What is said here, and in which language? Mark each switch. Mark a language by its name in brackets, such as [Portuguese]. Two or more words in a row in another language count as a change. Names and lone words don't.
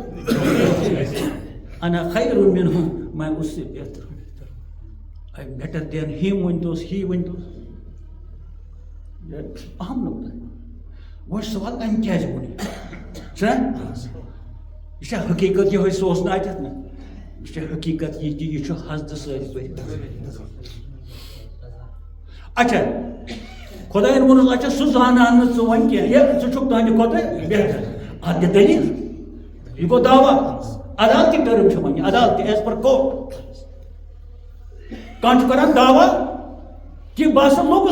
[Arabic] انا خیر منہ [Urdu] میں اس سے بہتر ہوں [English] I better than him [Kashmiri] ونتوس ہی ونتوس [Urdu] اہم نقطہ ہے [Kashmiri] وہ سوال أمۍ کیٛازِ ووٚن چھُنا یہِ چھا حقیٖقت یِہوٚے سُہ اوس نہٕ اَتٮ۪تھ نہ یہِ چھا حقیٖقت یہِ کہِ یہِ چھُ حسدٕ سۭتۍ بٔرِتھ اچھا خۄدایَن ووٚنُس اچھا سُہ زانان نہٕ ژٕ وۄنۍ کینٛہہ ہے ژٕ چھُکھ تُہنٛدِ کھۄتہٕ بہتر اَتھ دِ دٔلیٖل یہ گو دعویٰ عدالتی ٹرم چھُ وۄنۍ عدالتی [English] as per [Kashmiri] کوٹ کانٛہہ چھُ کران دعویٰ کہ بہٕ ہسا لوٚگُس